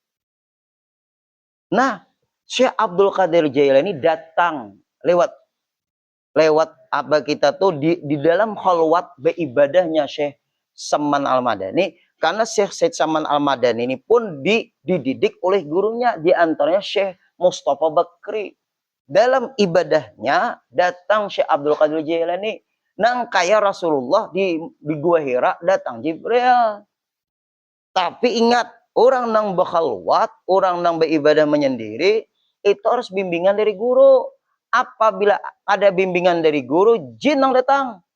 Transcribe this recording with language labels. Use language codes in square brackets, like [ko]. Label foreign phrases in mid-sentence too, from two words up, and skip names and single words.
[id] Nah, Syekh Abdul Qadir Jailani datang lewat apa kita tuh di dalam khalwat beibadahnya Syekh Saman Al-Madani. Karena Syekh Said Saman Al-Madani ini pun dididik oleh gurunya. Di antaranya Syekh Mustafa Bakri. Dalam ibadahnya datang Syekh Abdul Qadir Jailani. [bjn] Nang kaya Rasulullah di Gua Hira datang Jibril. [id] Tapi ingat, orang nang bakhalwat, orang nang beribadah menyendiri, itu harus bimbingan dari guru. Apabila ada bimbingan dari guru, jin nang datang.